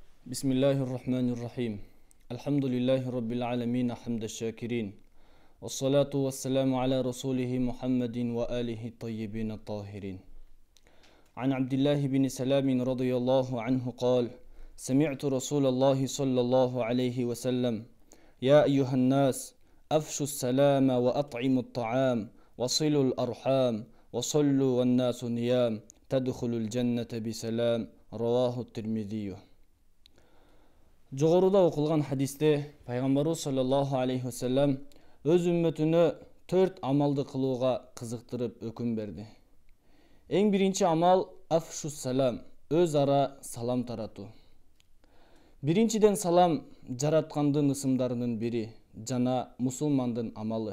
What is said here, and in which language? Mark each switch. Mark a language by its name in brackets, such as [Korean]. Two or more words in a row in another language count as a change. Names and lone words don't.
[Arabic] بسم الله الرحمن الرحيم الحمد لله رب العالمين حمد الشاكرين والصلاة والسلام على رسوله محمد وآله الطيبين الطاهرين عن عبد الله بن سلام رضي الله عنه قال سمعت رسول الله صلى الله عليه وسلم يا أيها الناس أفشوا السلام وأطعموا الطعام وصلوا الأرحام وصلوا والناس نيام تدخلوا الجنة بسلام رواه الترمذي. [Kyrgyz] Жогоруда окулган хадисте пайгамбарыбыз [Arabic] صلى الله عليه وسلم [Kyrgyz] өз үммөтүнө 4 амалды кылууга кызыктырып өкүм берди. Эң биринчи амал [Arabic] أفشوا السلام, [Kyrgyz] өз ара салам таратуу. Биринчиден салам жараткандын ысымдарынын бири жана мусулмандын амалы.